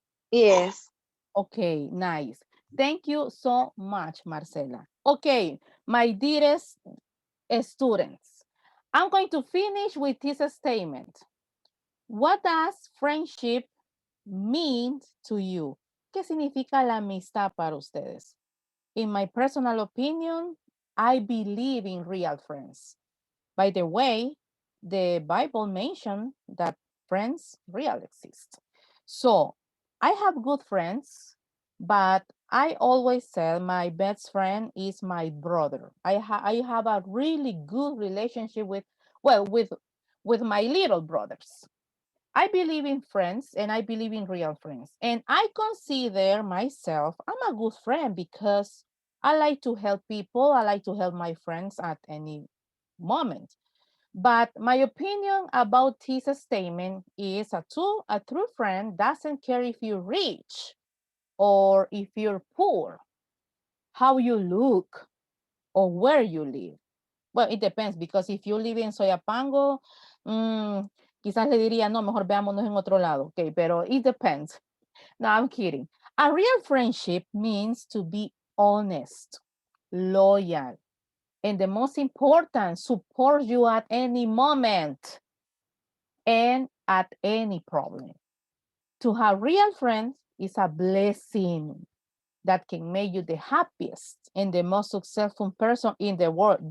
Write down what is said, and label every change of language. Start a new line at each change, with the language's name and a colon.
English: yes. Okay, nice. Thank you so much, Marcela. Okay, my dearest students, I'm going to finish with this statement. What does friendship mean to you?
Spanish: ¿Qué significa la amistad para ustedes?
English: In my personal opinion, I believe in real friends. By the way, the Bible mentioned that friends really exist. So I have good friends, but I always say my best friend is my brother. I have a really good relationship with, well, with my little brothers. I believe in friends and I believe in real friends. And I consider myself, I'm a good friend because I like to help people. I like to help my friends at any moment. But my opinion about this statement is a true friend doesn't care if you're rich or if you're poor, how you look or where you live. Well, it depends because if you live in
Spanish: Soyapango, mm, quizás le diría, no, mejor veámonos en otro lado.
English: Okay, pero it depends. No, I'm kidding. A real friendship means to be honest, loyal, and the most important, support you at any moment and at any problem. To have real friends is a blessing that can make you the happiest and the most successful person in the world.